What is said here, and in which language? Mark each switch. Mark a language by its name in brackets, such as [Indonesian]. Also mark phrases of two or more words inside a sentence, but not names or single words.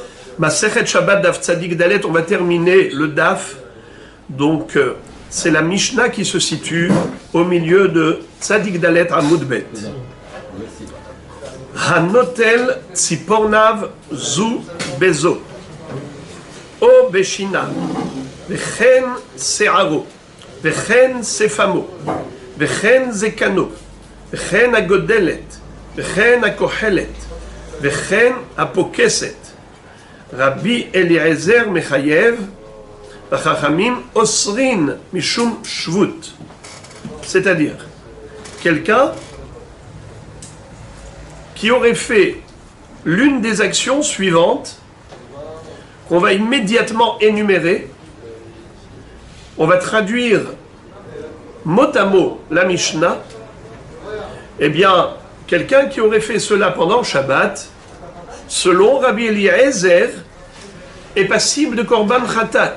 [Hebrew] מסכת שבת דף צדי דלת, [French] on va terminer le Daf. Donc, c'est la Mishnah qui se situe au milieu de [Hebrew] צדי דלת עמוד ב. הנוטל צפרניו זו בזו. או בשיניו וכן שערו. וכן שפמו וכן זקנו. וכן הגודלת וכן הכוחלת. וכן הפוקסת. רבי אליעזר מחייב חכמים אוסרין משום שבות. [French] C'est-à-dire, quelqu'un qui aurait fait l'une des actions suivantes, qu'on va immédiatement énumérer, on va traduire mot à mot la Mishnah, eh bien, quelqu'un qui aurait fait cela pendant le Shabbat, selon Rabbi Eliezer, est passible de [Hebrew] קרבן חטאת.